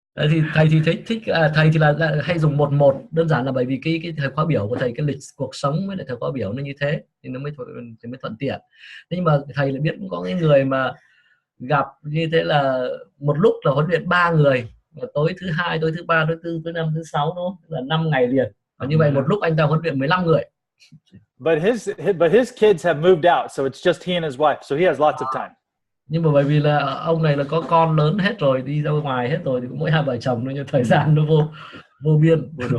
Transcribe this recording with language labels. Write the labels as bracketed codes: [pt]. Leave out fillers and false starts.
[vi] Thì thầy thì thích thầy thì là hay dùng 1-1, đơn giản là bởi vì cái thời khóa biểu của thầy, cái lịch cuộc sống với lại thời khóa biểu nó như thế thì nó mới thuận tiện. Thế nhưng mà thầy lại biết cũng có cái người mà gặp như thế là một lúc là huấn luyện 3 người, và tối thứ 2, tối thứ 3, tối thứ 4, thứ 5, thứ 6 nó là 5 ngày liền. Và như vậy một lúc anh ta huấn luyện 15 người. [en] But his kids have moved out, so it's just he and his wife, so he has lots of time. [vi] Nhưng mà bởi vì là ông này là có con lớn hết rồi, đi ra ngoài hết rồi, thì cũng mỗi 2 vợ chồng nó, như thời gian nó vô biên.